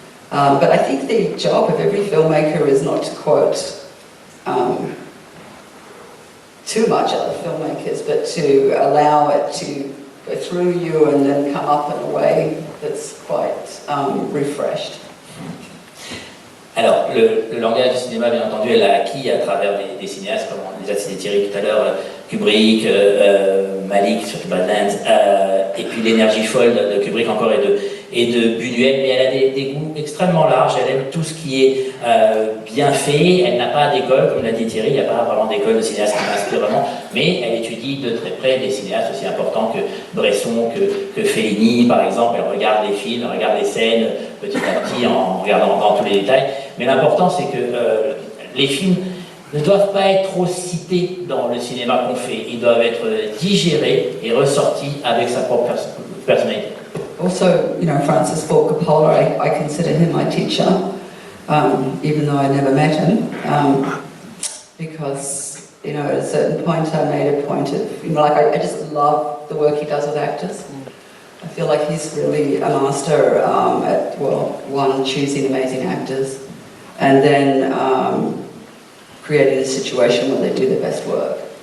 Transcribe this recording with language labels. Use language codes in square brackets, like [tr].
[en] But I think the job of every filmmaker is not to quote too much other filmmakers, but to allow it to go through you and then come up in a way that's quite refreshed. [fr] Alors, le langage du cinéma, bien entendu, elle l'a acquis à travers des cinéastes, comme on les a cités Thierry tout à l'heure, Kubrick, Malick, surtout Badlands, et puis l'énergie folle de Kubrick encore et de Buñuel, mais elle a des goûts extrêmement larges, elle aime tout ce qui est bien fait, elle n'a pas d'école, comme l'a dit Thierry, il n'y a pas vraiment d'école de cinéaste qui m'inspire vraiment, mais elle étudie de très près des cinéastes aussi importants que Bresson, que Fellini par exemple, elle regarde les films, elle regarde les scènes petit à petit en regardant dans tous les détails, mais l'important c'est que les films ne doivent pas être trop cités dans le cinéma qu'on fait, ils doivent être digérés et ressortis avec sa propre personnalité. [en] Also, you know, Francis Ford Coppola, I consider him my teacher, even though I never met him, because, you know, at a certain point I made a point of, you know, like I just love the work he does with actors. I feel like he's really a master at, well, one, choosing amazing actors, and then creating a situation where they do their best work.